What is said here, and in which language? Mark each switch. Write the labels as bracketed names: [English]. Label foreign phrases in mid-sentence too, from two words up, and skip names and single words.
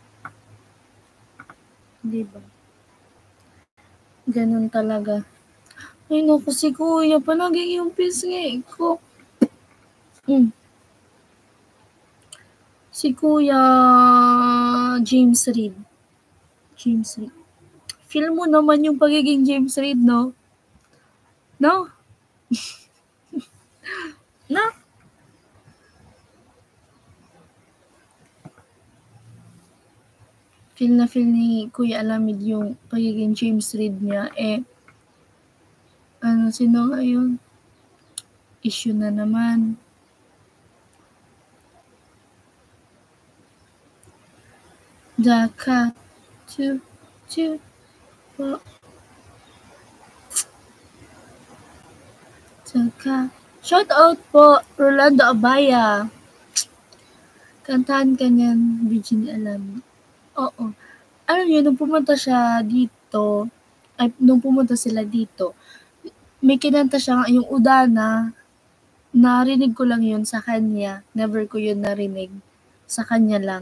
[Filipino] 'Di ba? Gano'n talaga. Ay naku, si kuya palaging yung pisngi ko. Hmm. Si Kuya James Reid. James Reid. Feel mo naman yung pagiging James Reid, no? No? No? Feel na feel ni Kuya Alamid yung pagiging James Reid niya. Sino ngayon? Issue na naman. [English] The cat. Choo, choo, [Filipino] po. Tsaka, shout out po, Rolando Abaya. Kantahan ka niyan, Virginia Alamid. Oo. Alam niyo, nung pumunta sila dito, may kinanta siya yung Udana, narinig ko lang yun sa kanya, never ko yun narinig, sa kanya lang.